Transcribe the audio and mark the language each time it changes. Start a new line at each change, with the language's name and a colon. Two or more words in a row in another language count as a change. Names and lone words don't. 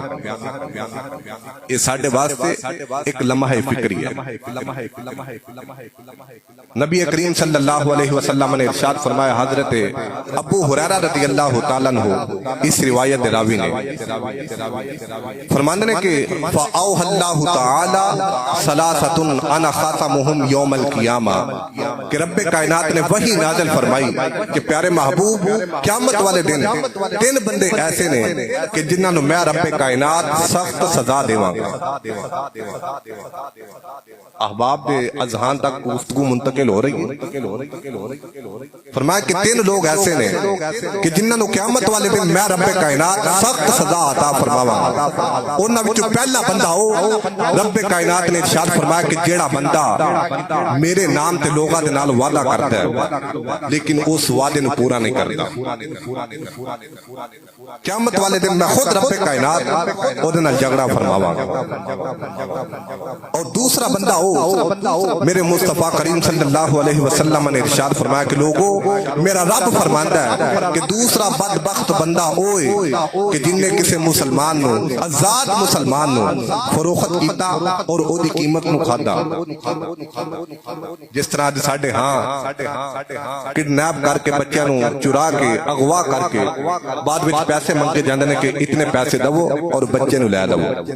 Punjabi: یہ ساڈے واسطے ایک لمحہ فکری ہے۔ نبی کریم
Arabic: صلی اللہ علیہ وسلم
Punjabi: نے ارشاد فرمایا، حضرت ابو ہریرہ
Arabic: رضی اللہ تعالیٰ عنہ
Punjabi: اس روایت راوی نے فرماندے نے کہ
Arabic: فَأَوْحَى اللَّهُ تَعَالَى ثَلَاثَةٌ أَنَا خَاتَمُهُمْ يَوْمَ الْقِيَامَةِ
Punjabi: کہ رب کائنات نے وحی نازل فرمائی کہ پیارے محبوب محبوب قیامت والے دن تین بندے ایسے نے کہ جنہاں نو میں رب کائنات سخت سزا دیواں گا۔ احباب دے اذہان تک گفتگو منتقل ہو رہی ہے۔ فرمایا کہ تین لوگ ایسے نے کہ جنہاں نو قیامت والے دن میں رب کائنات سخت سزا عطا فرماواں گا۔ انہاں وچوں پہلا بندہ ہو رب کائنات نے ارشاد فرمایا کہ جیڑا بندہ میرے نام تے لوگاں دے نال وعدہ کرتا ہے لیکن اس وعدے نو پورا نہیں کرتا، قیامت والے دن میں خود رب کائنات اودے نال جھگڑا فرماواں گا۔ اور دوسرا بندہ ہو میرے مصطفیٰ کریم
Arabic: صلی اللہ علیہ وسلم
Punjabi: نے ارشاد فرمایا کہ لوگوں میرا رب فرماندا ہے کہ دوسرا بدبخت بندہ ہوئے کہ جن نے کسی مسلمان نو آزاد مسلمان نو فروخت کیتا اور او دی قیمت نو کھادا، جس طرح ساڈے ہاں کڈنیپ کر کے بچیاں نو چرا کے اغوا کر کے بعد وچ پیسے منگے جاندے نے کہ اتنے پیسے دو اور بچے نو لے دو۔